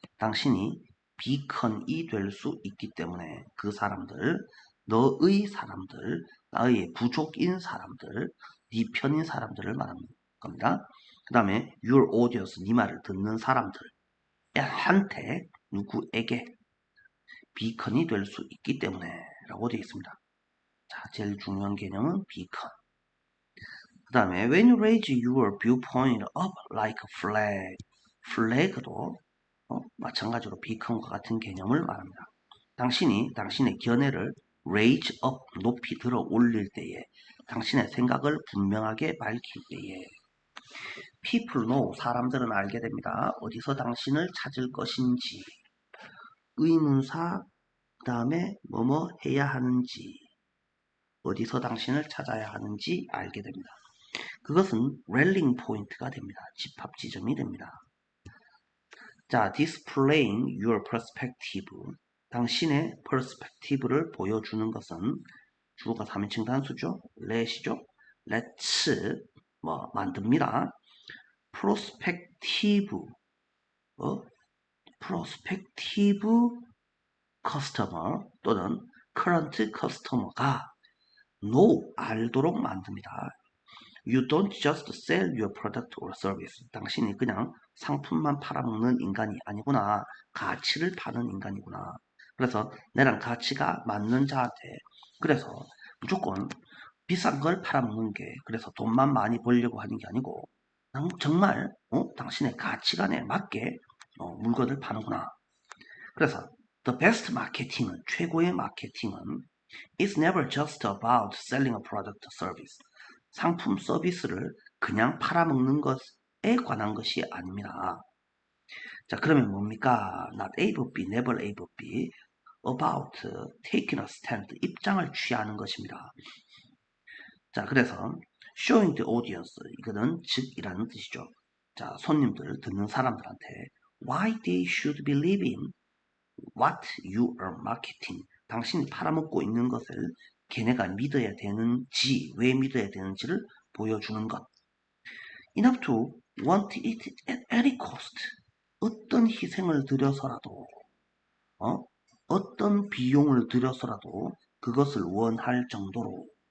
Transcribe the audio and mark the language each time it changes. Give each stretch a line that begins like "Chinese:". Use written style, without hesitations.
Korean: 당신이 비컨이 될 수 있기 때문에 그 사람들, 너의 사람들, 나의 부족인 사람들, 네 편인 사람들을 말하는 겁니다. 그 다음에
English: your audience,
Korean: 네 말을 듣는 사람들, 한테, 누구에게 비컨이 될 수 있기 때문에 라고 되어 있습니다. 자, 제일 중요한 개념은 비컨.
English: 그 다음에 when you raise your viewpoint up like a flag, flag도
Korean: 마찬가지로 비컨과 같은 개념을 말합니다. 당신이 당신의 견해를
English: raise up,
Korean: 높이 들어 올릴 때에 당신의 생각을 분명하게 밝힐 때에
English: people know,
Korean: 사람들은 알게 됩니다. 어디서 당신을 찾을 것인지, 의문사, 그 다음에 뭐뭐 해야 하는지, 어디서 당신을 찾아야 하는지 알게 됩니다. 그것은 랠링 포인트가 됩니다. 집합 지점이 됩니다. 자,
English: displaying your perspective.
Korean: 당신의 perspective를 보여주는 것은 주어가 3인칭 단수죠. let이죠. let's 만듭니다.
English: prospective prospective customer 또는 current customer가 know
Korean: 알도록 만듭니다.
English: You don't just sell your product or service.
Korean: 당신이 그냥 상품만 팔아먹는 인간이 아니구나. 가치를 파는 인간이구나. 그래서 내랑 가치가 맞는 자한테 그래서 무조건 비싼 걸 팔아먹는 게 그래서 돈만 많이 벌려고 하는 게 아니고 정말 당신의 가치관에 맞게 물건을 파는구나.
English: 그래서 the best marketing은
Korean: 최고의 마케팅은
English: It's never just about selling a product or service.
Korean: 상품 서비스를 그냥 팔아먹는 것에 관한 것이 아닙니다. 자, 그러면 뭡니까?
English: Not A but B, never A but B. About taking a stand,
Korean: 입장을 취하는 것입니다. 자, 그래서
English: showing the audience,
Korean: 이거는 즉이라는 뜻이죠. 자, 손님들, 듣는 사람들한테
English: why they should believe in what you are marketing.
Korean: 당신이 팔아먹고 있는 것을 걔네가 믿어야 되는지, 왜 믿어야 되는지를 보여주는 것.
English: Enough to want it at any cost.
Korean: 어떤 희생을 들여서라도, 어떤 비용을 들여서라도 그것을 원할 정도로.